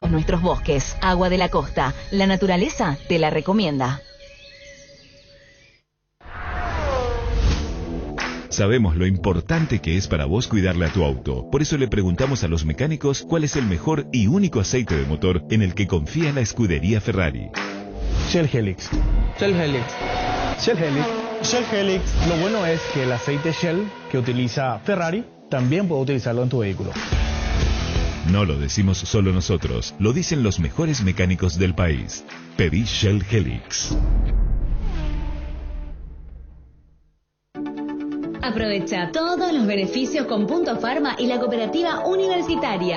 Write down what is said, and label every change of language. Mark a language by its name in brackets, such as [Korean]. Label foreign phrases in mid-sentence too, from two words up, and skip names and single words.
[Spanish] En nuestros bosques, agua de la costa, la naturaleza te la recomienda. Sabemos lo importante que es para vos cuidarle a tu auto. Por eso le preguntamos a los mecánicos cuál es el mejor y único aceite de motor en el que confía la escudería Ferrari. Shell Helix. Shell Helix. Shell Helix. Shell Helix, lo bueno es que el aceite Shell que utiliza Ferrari también puede utilizarlo en tu vehículo. No lo decimos solo nosotros, lo dicen los mejores mecánicos del país. Pedí Shell Helix. Aprovecha todos los beneficios con Punto Pharma y la Cooperativa Universitaria.